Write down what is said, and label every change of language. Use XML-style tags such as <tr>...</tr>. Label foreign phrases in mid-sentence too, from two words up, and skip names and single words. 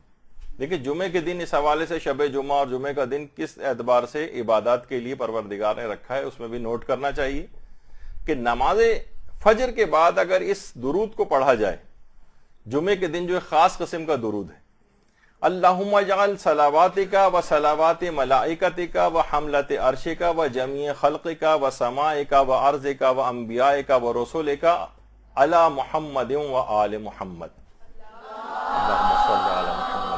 <ur>دیکھیں جمعے کے دن اس حوالے سے شب جمعہ اور جمعے کا دن کس اعتبار سے عبادات کے لیے پروردگار نے رکھا ہے اس میں بھی نوٹ کرنا چاہیے کہ نماز فجر کے بعد اگر اس درود کو پڑھا جائے جمعے کے دن، جو ایک خاص قسم کا درود ہے،</ur> <ar>اللہم اجعل صلواتک و صلوات ملائکتک و حملت عرشک و جمیع خلقک و سمائک و ارضک و انبیائک و رسولک علی محمد و آل محمد. اللہم صلی علی محمد.</ar>